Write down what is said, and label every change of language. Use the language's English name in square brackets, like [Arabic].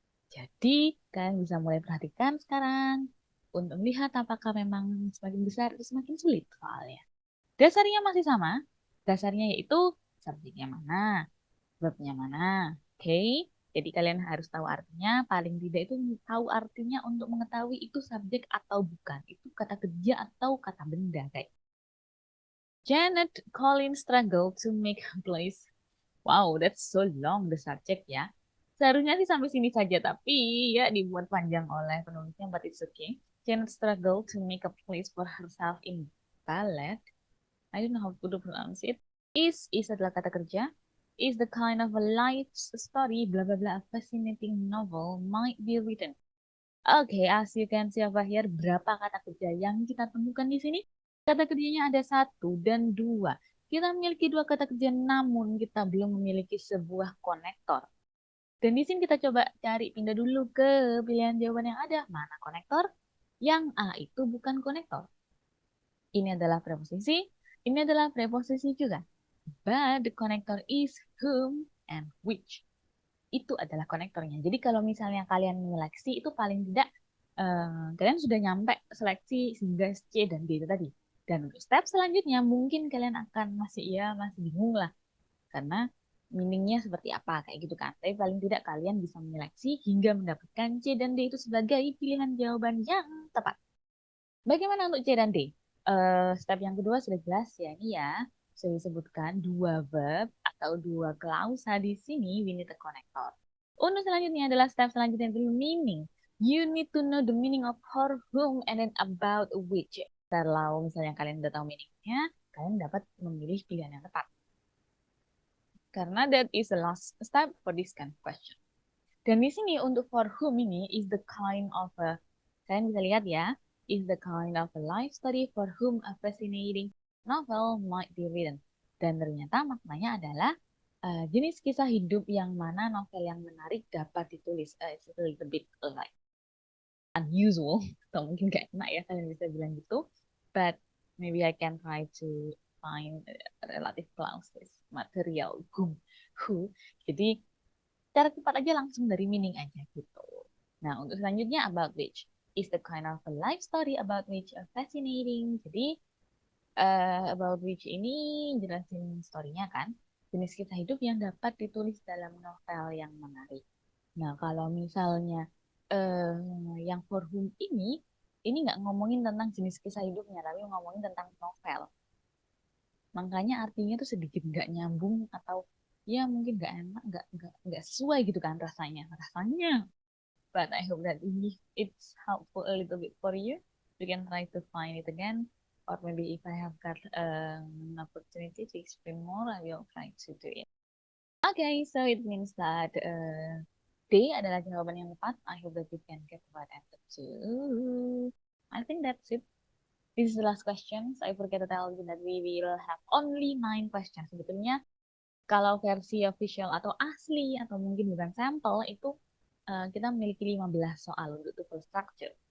[Indonesian] Jadi kalian bisa mulai perhatikan sekarang untuk melihat apakah memang semakin besar atau semakin sulit soalnya. Dasarnya masih sama. Dasarnya yaitu subjeknya mana, verbnya mana. Oke, jadi kalian harus tahu artinya. Paling tidak itu tahu artinya untuk mengetahui itu subjek atau bukan. Itu kata kerja atau kata benda kayak. [English] Janet Collins struggled to make a place. Wow, that's so long the subject ya. [Indonesian] Seharusnya sih sampai sini saja, tapi ya dibuat panjang oleh penulisnya, [English] but it's okay. Janet struggled to make a place for herself in ballet. I don't know how to pronounce it. Is [Indonesian] adalah kata kerja. [English] Is the kind of a life story, blah blah blah, a fascinating novel might be written. Okay, as you can see over here, [Indonesian] berapa kata kerja yang kita temukan di sini? Kata kerjanya ada 1 dan 2. Kita memiliki 2 kata kerja, namun kita belum memiliki sebuah konektor. Dan di sini kita coba cari, pindah dulu ke pilihan jawaban yang ada. Mana konektor? Yang A itu bukan konektor. Ini adalah preposisi, ini adalah preposisi juga. [English] But the connector is whom and which. [Indonesian] Itu adalah konektornya. Jadi kalau misalnya kalian menyeleksi itu paling tidak kalian sudah nyampe seleksi hingga C dan D itu tadi. Dan untuk step selanjutnya mungkin kalian akan masih bingung lah karena meaningnya seperti apa kayak gitu kan. Tapi paling tidak kalian bisa menyeleksi hingga mendapatkan C dan D itu sebagai pilihan jawaban yang tepat. Bagaimana untuk C dan D? Step yang kedua sudah jelas ya ini ya. Saya disebutkan 2 verb atau 2 klausa di sini, [English] we need a connector. [Indonesian] Untuk selanjutnya adalah step selanjutnya itu meaning. [English] You need to know the meaning of for whom and then about which. [Indonesian] Kalau misalnya kalian udah tahu meaningnya, kalian dapat memilih pilihan yang tepat. [English] Karena that is the last step for this kind of question. [Indonesian] Dan di sini untuk [English] for whom ini is the kind of a, [Indonesian] kalian bisa lihat ya, [English] is the kind of a life story for whom a fascinating novel might be written. [Indonesian] Dan ternyata maknanya adalah jenis kisah hidup yang mana novel yang menarik dapat ditulis. [English] It's a little bit like unusual, [Indonesian] atau mungkin gak enak ya kalian bisa bilang gitu. [English] But maybe I can try to find relative clauses, material who. [Indonesian] Jadi cara cepat aja langsung dari meaning aja gitu. Nah, untuk selanjutnya [English] about which is the kind of a life story about which are fascinating. [Indonesian] Jadi about which ini jelasin story-nya kan, jenis kisah hidup yang dapat ditulis dalam novel yang menarik. Nah, kalau misalnya eh yang for whom ini nggak ngomongin tentang jenis kisah hidupnya, tapi ngomongin tentang novel. Makanya artinya tuh sedikit nggak nyambung atau ya mungkin nggak enak, nggak sesuai gitu kan rasanya. [English] But I hope that it's helpful a little bit for you. You can try to find it again, or maybe if I have got an opportunity to explain more, I will try to do it. Okay, so it means that D [Indonesian] adalah jawaban yang tepat. [English] I hope that you can get the right answer too. I think that's it. This is the last questions. I forget to tell you that we will have only 9 questions. [Indonesian] Sebetulnya kalau versi official atau asli atau mungkin bukan sampel itu kita memiliki 15 soal untuk tuple structure.